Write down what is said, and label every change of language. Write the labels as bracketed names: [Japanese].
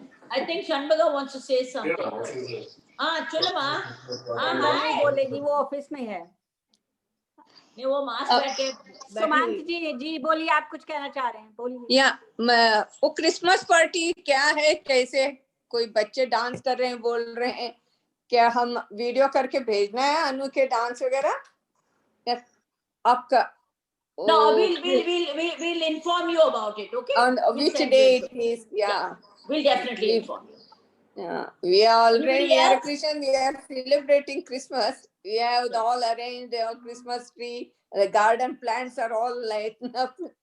[English] I think Shanbaga wants to say something. [Hindi] चलो माँ। नहीं बोलेगी, वो ऑफिस में है। नहीं वो मास्क पहन के सुमंत जी बोलिए, आप कुछ कहना चाह रहे हैं, बोलिए। वो क्रिसमस पार्टी क्या है, कैसे कोई बच्चे डांस कर रहे हैं, बोल रहे हैं, क्या हम वीडियो करके भेजना है अनु के डांस वगैरह आपका? [English] No, we'll inform you about it, okay? On which day it is? Yeah, we'll definitely inform you. Yeah, we are a Christian. We are celebrating Christmas. We have all arranged our Christmas tree. The garden plants are all lighted up.